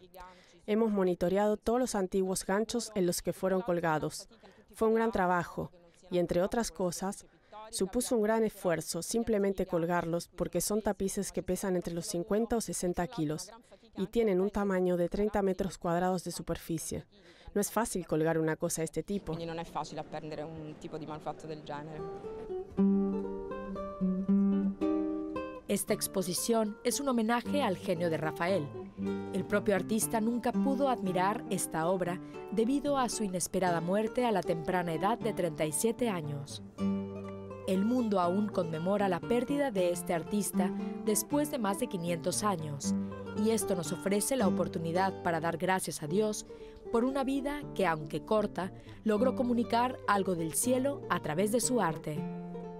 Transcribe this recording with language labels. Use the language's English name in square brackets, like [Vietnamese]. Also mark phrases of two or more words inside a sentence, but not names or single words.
[Spanish] Hemos monitoreado todos los antiguos ganchos en los que fueron colgados. Fue un gran trabajo y, entre otras cosas, supuso un gran esfuerzo simplemente colgarlos porque son tapices que pesan entre los 50 o 60 kilos y tienen un tamaño de 30 metros cuadrados de superficie. No es fácil colgar una cosa de este tipo. [Italian] Non è facile apprendere un tipo di manufatto del genere. [Spanish] Esta exposición es un homenaje al genio de Rafael. El propio artista nunca pudo admirar esta obra debido a su inesperada muerte a la temprana edad de 37 años. El mundo aún conmemora la pérdida de este artista después de más de 500 años, y esto nos ofrece la oportunidad para dar gracias a Dios por una vida que, aunque corta, logró comunicar algo del cielo a través de su arte.